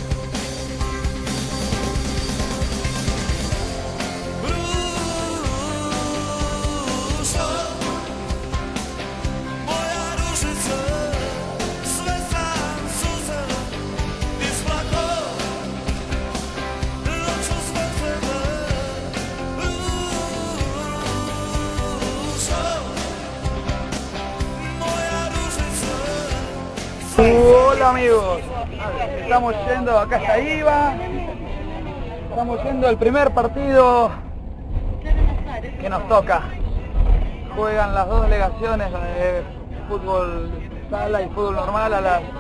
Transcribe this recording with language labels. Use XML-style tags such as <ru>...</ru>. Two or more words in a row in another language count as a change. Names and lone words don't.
<hr>Ružo, moja ružica, sve sam suze isplako, noću zbog tebe. Ružo, moja ružica.</hr> <es>Hola amigos, estamos yendo, acá está Iva, estamos yendo al primer partido que nos toca. Juegan las dos delegaciones de fútbol sala y fútbol normal a las...</es>